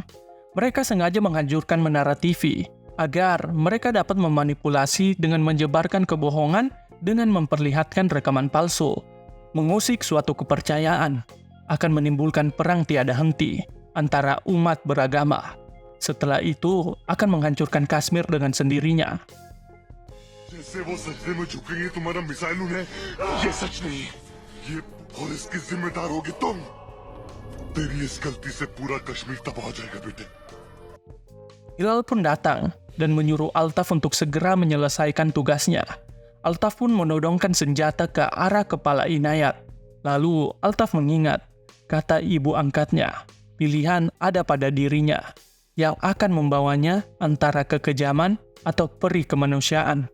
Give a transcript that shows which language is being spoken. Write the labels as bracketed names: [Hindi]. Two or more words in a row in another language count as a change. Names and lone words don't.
[Indonesian] Mereka sengaja menghancurkan menara TV, agar mereka dapat memanipulasi dengan menyebarkan kebohongan dengan memperlihatkan rekaman palsu. Mengusik suatu kepercayaan akan menimbulkan perang tiada henti antara umat beragama. Setelah itu akan menghancurkan Kashmir dengan sendirinya. [Hindi] जैसे वो सजदे में झुकेंगे तुम्हारा मिसाइल उन्हें ये सच नहीं ये और इसकी जिम्मेदार होगी तुम तेरी इस गलती से पूरा कश्मीर तबाह हो जाएगा बेटे [Indonesian] Hilal pun datang dan menyuruh Altaf untuk segera menyelesaikan tugasnya. Altaf pun menodongkan senjata ke arah kepala Inayat. Lalu Altaf mengingat, kata ibu angkatnya, pilihan ada pada dirinya, yang akan membawanya antara kekejaman atau peri kemanusiaan.